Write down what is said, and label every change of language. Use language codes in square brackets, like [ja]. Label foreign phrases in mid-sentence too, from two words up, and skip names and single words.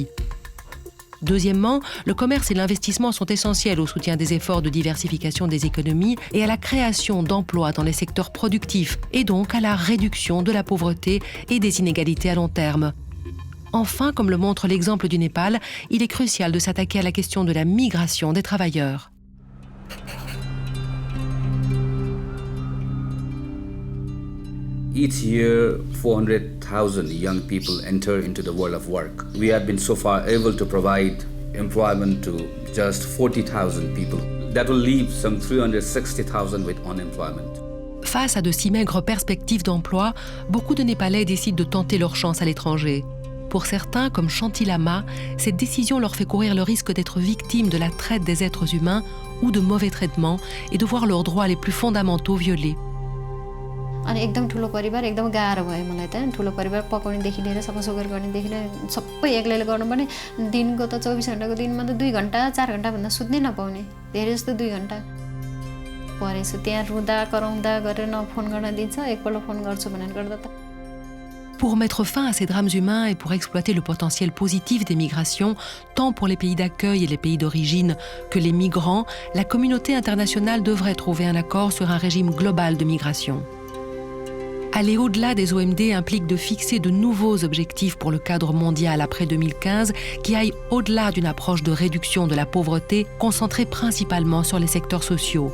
[fr] Deuxièmement, le commerce et l'investissement sont essentiels au soutien des efforts de diversification des économies et à la création d'emplois dans les secteurs productifs et donc à la réduction de la pauvreté et des inégalités à long terme. Enfin, comme le montre l'exemple du Népal, il est crucial de s'attaquer à la question de la migration des travailleurs. [en] Each year, 400,000 young people enter into the world of work. We have been so far able to provide employment to just 40,000 people. That will leave some 360,000 with unemployment. [fr] Face à de si maigres perspectives d'emploi, beaucoup de Népalais décident de tenter leur chance à l'étranger. Pour certains, comme Shanti Lama, cette décision leur fait courir le risque d'être victimes de la traite des êtres humains ou de mauvais traitements et de voir leurs droits les plus fondamentaux violés. [ne] अनि एकदम ठुलो परिवार एकदम गाह्रो भयो मलाई त ठुलो परिवार पकाउनेदेखि लिएर सफासुग्घर गर्नेदेखि लिएर सबै एक्लैले गर्नुपर्ने दिनको त 24 घण्टाको दिनमा त 2 घण्टा 4 घण्टा भन्दा सुत्नै नपाउने धेरै जस्तो 2 घण्टा परेछु त्यहाँ रुँदा कराउँदा गरेर न फोन गर्न दिन्छ एकपल्ट फोन गर्छु भनेर गर्दा त [fr] Pour mettre fin à ces drames humains et pour exploiter le potentiel positif des migrations, tant pour les pays d'accueil et les pays d'origine que les migrants, la communauté internationale devrait trouver un accord sur un régime global de migration. Aller au-delà des OMD implique de fixer de nouveaux objectifs pour le cadre mondial après 2015 qui aillent au-delà d'une approche de réduction de la pauvreté concentrée principalement sur les secteurs sociaux.